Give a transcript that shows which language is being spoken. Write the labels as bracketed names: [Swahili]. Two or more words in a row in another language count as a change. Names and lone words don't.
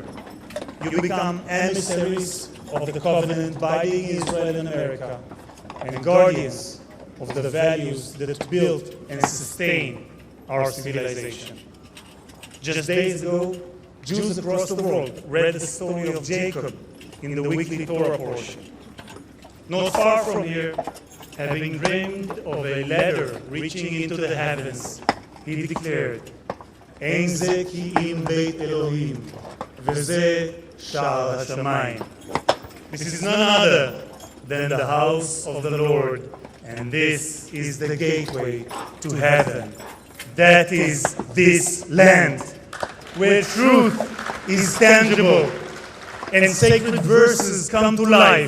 [English] You become emissaries of the covenant binding Israel and America, and guardians of the values that build and sustain our civilization. Just days ago, Jews across the world read the story of Jacob in the weekly Torah portion. Not far from here, having dreamed of a ladder reaching into the heavens, he declared, [Hebrew] "אין זה כי אם בית אלהים, וזה שער השמים." [English] This is none other than the house of the Lord, and this is the gateway to heaven. That is this land, where truth is tangible and sacred verses come to life.